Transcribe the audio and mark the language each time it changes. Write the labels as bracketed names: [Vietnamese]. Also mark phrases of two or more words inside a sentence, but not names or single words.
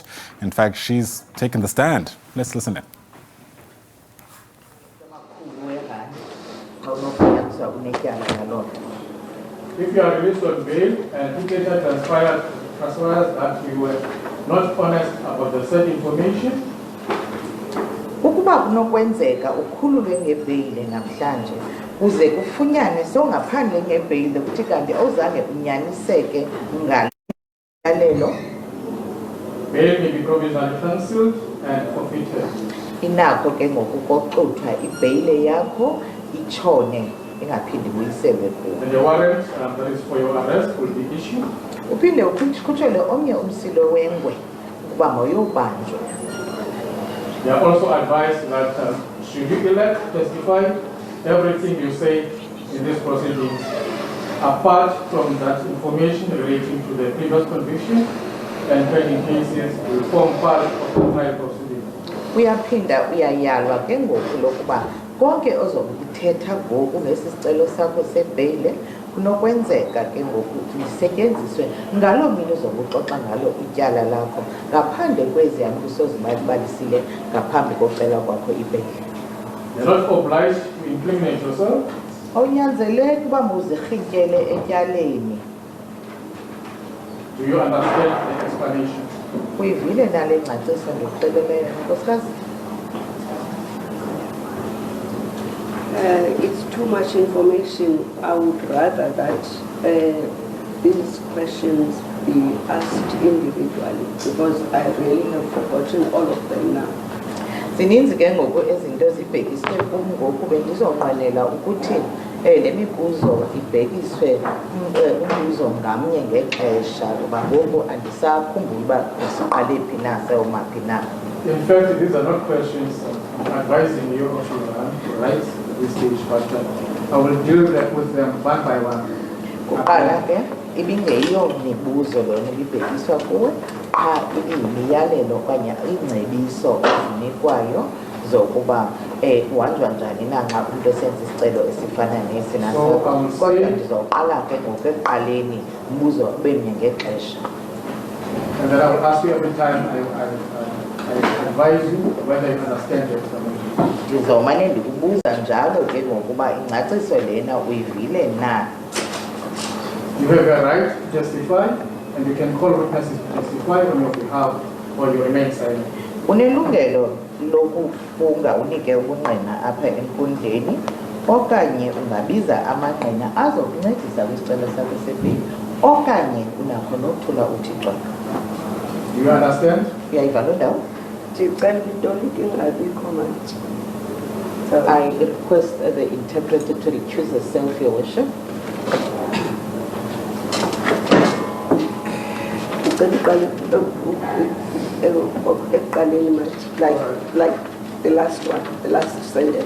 [English] In fact, she's taken the stand. Let's listen in. If you are released on bail and it later transpires that you were not honest about the said information, [Xhosa] ukuba kunokwenzeka ukhululwe ngebheyile namhlanje kuze kufunyanwe songaphandle ngebheyile kuthi kanti awuzange unyaniseke ngalelo, [English] bail may be provisionally cancelled and forfeited. [Xhosa] inakho ke ngokukoxuthwa ibheyile yakho itshone ingaphindi buyiselwe kuwe. [English] And the warrant that is for your arrest will be issued. [Xhosa] Uphinde ukhutshelwe omnye umsilo wengwe ukuba mawuyobanjwa. [English] They are also advised that should you elect to testify, everything you say in this proceeding, apart from that information relating to the previous conviction and pending cases, will form part of the trial proceeding. [Xhosa] Uyaphinda uyayalwa ke ngoku lokuba konke ozokuthetha ngoku ngesicelo sakho sebheyile kunokwenzeka ke ngoku lisetyenziswe ngaloo mini uzokuxoxa ngalo ityala lakho ngaphandle kweziyambuso zibalisile ngaphambi kocela kwakho ibheyile. [English] You're not obliged to incriminate yourself. [Xhosa] Awunyanzeleki uba muzirhintyele etyaleni. [English] Do you understand the explanation? [Xhosa] Uyivile nale ngcaciso ndikuxeleleyo nkosikazi? [English] It's too much information. I would rather that these questions be asked individually because I really have forgotten all of them now. [Xhosa] Zininzi ke ngoku izinto zibhekiswe kum ngoku bendizonqwenela ukuthi le mibuzo ibhekiswe umbuzo ngamnye ngexesha kuba ngoku andisakhumbuli uba siqale phi na sewumaphi na. [English] In fact, these are not questions I'm advising you of your rights at this stage, but I will deal with them one by one. [Xhosa] Kuqala ke ibingeyiyo mibuzo lona ibibhekiswa kuwe, qha ibiyimiyalelo okanye ingcebiso ezinikwayo zokuba uhanjwa njani na xa umntu esenza isicelo esifana nesi naso. Kodwa ndizawuqala ke ngoku ekuqaleni umbuzo ube mnye ngexesha. [English] And then I will ask you every time I advise you whether you understand the explanation. [Xhosa] Ndizomane ndikubuza njalo ke ngokuba ingcaciso lena uyivile na. [English] You have a right to testify, and you can call witnesses to testify on your behalf, or you remain silent. [Xhosa] Unelungelo lokufunga unike ubungqina apha enkundleni okanye ungabiza amangqina azokuncedisa kwisicelo sakho sebheyili okanye unakho nokuthula uthi xwa. [English] Do you understand? [Xhosa] Uyayiva loo ndawo? [English] I request the interpreter to recuse herself, Your Worship. Like the last one, the last sentence.